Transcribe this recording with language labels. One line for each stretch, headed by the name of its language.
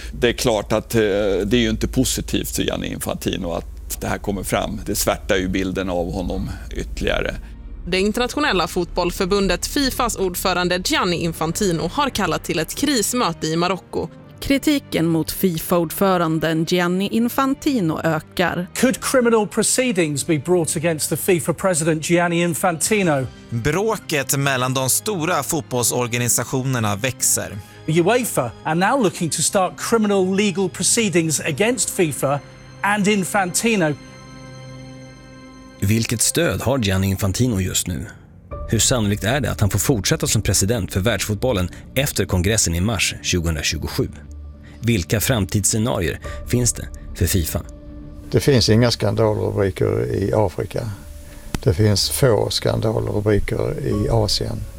Swedish: Det är klart att det är ju inte positivt för Gianni Infantino att det här kommer fram. Det svärtar ju bilden av honom ytterligare. Det internationella fotbollförbundet FIFAs ordförande Gianni Infantino har kallat till ett krismöte i Marocko. Kritiken mot FIFA-ordföranden Gianni Infantino ökar.
English: Could criminal proceedings be brought against the FIFA president Gianni Infantino?
Swedish: Bråket mellan de stora fotbollsorganisationerna växer.
English: UEFA are now looking to start criminal legal proceedings against FIFA and Infantino.
Swedish: Vilket stöd har Gianni Infantino just nu? Hur sannolikt är det att han får fortsätta som president för världsfotbollen efter kongressen i mars 2027? Vilka framtidsscenarier finns det för FIFA? Det finns inga skandalrubriker i Afrika. Det finns få skandalrubriker i Asien.